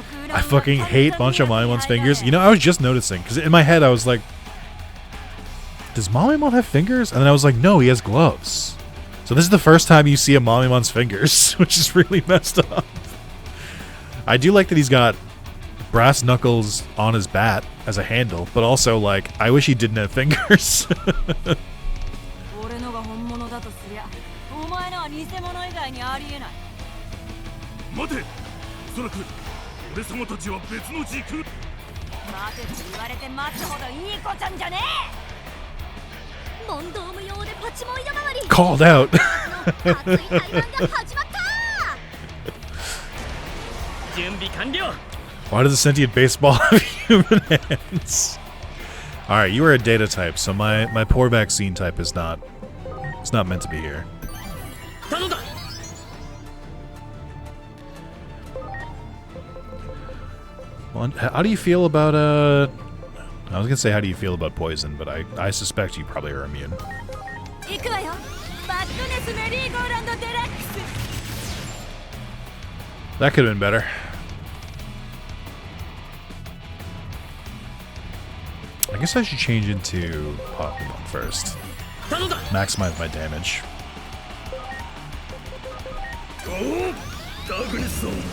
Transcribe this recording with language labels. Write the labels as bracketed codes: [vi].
[en] I fucking hate Bancho Mamemon's fingers. You know, I was just noticing because in my head I was like, does Mamemon have fingers? And then I was like, no, he has gloves. So this is the first time you see a Mamimon's fingers, which is really messed up. I do like that he's got brass knuckles on his bat as a handle, but also, like, I wish he didn't have fingers. [ja] 俺のが本物だとすりゃ、お前のは偽物以外にありえない。待て、おそらく俺様たちは別の時空。待てと言われて待つほどいい子ちゃんじゃねえ。問答無用でパチモン山割り [en] Called out. [ja] 熱い対談が始まった。準備完了。 [en] Why does a sentient baseball have human hands? Alright, you are a data type, so my poor vaccine type is not... It's not meant to be here. [ja] 頼んだ。 [en] Well, how do you feel about, I was gonna say how do you feel about poison, but I suspect you probably are immune. [ja] 行くわよ。バッドネスメリーゴーランドデラックス。 [en] That could have been better. I guess I should change into Pokemon first. [ja] 頼んだ。 [en] Maximize my damage. [ja] おお、ダグニスさん。